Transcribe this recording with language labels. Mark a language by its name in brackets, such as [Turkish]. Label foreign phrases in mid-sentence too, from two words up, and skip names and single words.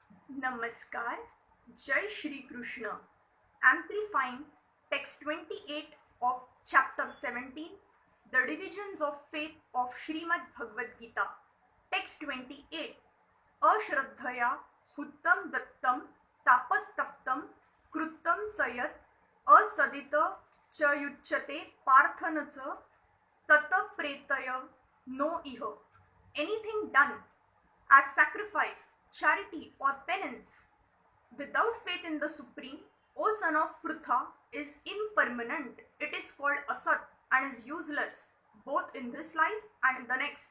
[Hindi] Namaskar, Jai Shri Krishna. [English] Amplifying text 28 of chapter 17, The Divisions of Faith of Srimad Bhagavad Gita. Text 28. [Sanskrit] Ashraddhaya huttam dattam tapastaptam kruttam sayat asadita cha yuchyate parthanaca tata pretaya no iha. [English] Anything done as sacrifice, charity, or penance without faith in the Supreme, O son of Prutha, is impermanent. It is called asat and is useless both in this life and in the next.